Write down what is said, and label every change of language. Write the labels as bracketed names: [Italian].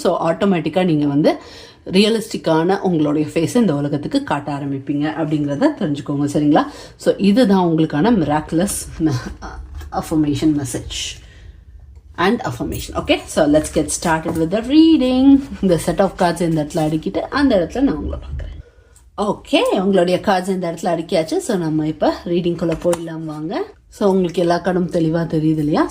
[Tamil] So ஆட்டோமேட்டிக்காக நீங்கள் வந்து ரியலிஸ்டிக்கான உங்களுடைய ஃபேஸை இந்த உலகத்துக்கு காட்ட ஆரம்பிப்பீங்க அப்படிங்கிறத தெரிஞ்சுக்கோங்க. சரிங்களா? [English] so [Tamil] இதுதான் உங்களுக்கான [English] Miraculous affirmation message and affirmation. Okay, so let's get started with the reading. The set of cards [Tamil] இந்த இடத்துல அடிக்கிட்டு அந்த இடத்துல நான் உங்களை பார்க்குறேன். ஓகே, உங்களுடைய கார்ட்ஸ் இந்த இடத்துல அடிக்கியாச்சு. ஸோ நம்ம இப்போ ரீடிங்குள்ளே போயிடலாம் வாங்க. ஸோ உங்களுக்கு எல்லா கார்டும் தெளிவாக தெரியுது இல்லையா?